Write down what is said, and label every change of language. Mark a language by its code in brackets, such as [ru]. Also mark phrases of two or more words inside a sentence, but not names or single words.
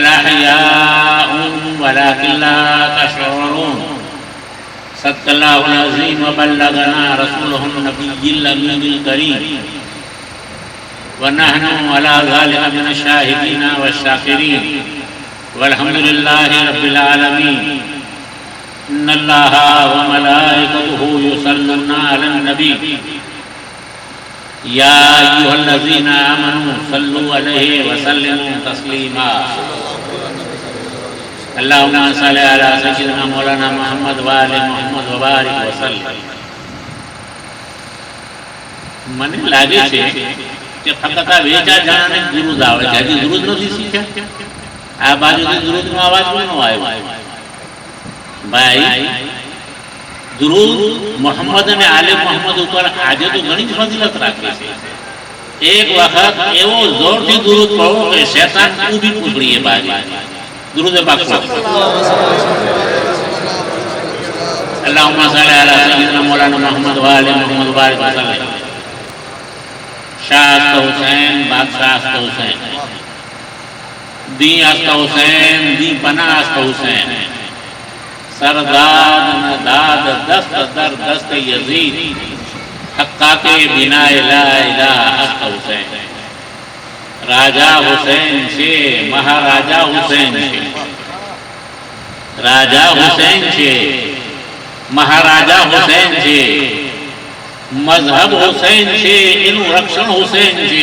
[ar] أحياء ولكن لا تشعرون صدق الله العظيم وبلغنا رسوله النبي الأمين الكريم ونحن على ذلك من الشاهدين والشاكرين والحمد لله رب العالمين إن الله وملائكته يصلون على النبي يا أيها الذين آمنوا صلوا عليه وسلموا تسليما اللهم صل على سيدنا مولانا محمد وآل محمد وبارك وسلم. [gu] મને લાગે છે કે ફક્ત આ વેચા જણાને દુરુદ આવે છે, હજી દુરુદ નથી શીખ્યા. આ બાજુથી દુરુદનો અવાજ કોનો આવ્યો? ભાઈ, દુરુદ મોહમ્મદ અને આલે મોહમ્મદ ઉપર આજે તો ઘણી જ ફજીલત રાખે છે. એક વખત એવો જોરથી દુરુદ પડો કે શૈતાન ઊભી પૂછડીએ બાજુ. [ur] درود پاک [ar] اللهم صل على سيدنا مولانا محمد وآل محمد وبارك وسلم. [fa] شاہ است حسین بادشاہ است حسین دی است حسین دی پناہ است حسین سرداد نداد دست در دست یزید حقا کے بنا لا الہ است حسین. [gu] راجا حسین છે મહારાજા હુસૈન છે. રાજા હુસૈન છે મહારાજા હુસૈન છે, મઝહબ હુસૈન છે, એનું રક્ષણ હુસૈન છે.